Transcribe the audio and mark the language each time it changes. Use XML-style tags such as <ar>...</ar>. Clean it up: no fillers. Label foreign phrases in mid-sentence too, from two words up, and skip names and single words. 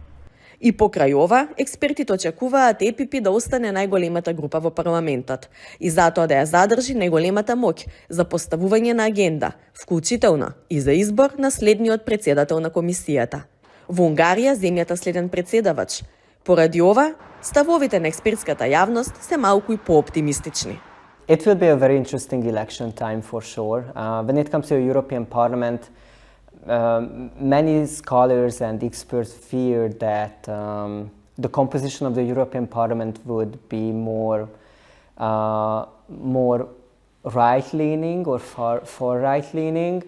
<mk>И покрај ова, експертите очекуваат ЕПП да остане најголемата група во парламентот и затоа да ја задржи најголемата моќ за поставување на агенда, вклучително и за избор на следниот председател на комисијата. Во Унгарија земјата следен председавач. Поради ова, ставовите на експертската јавност се малку и по-оптимистични.</mk> <en>It will be a very interesting election time for sure. When it comes to the European Parliament, many scholars and experts fear that the composition of the European Parliament would be more right-leaning or far right-leaning.</en>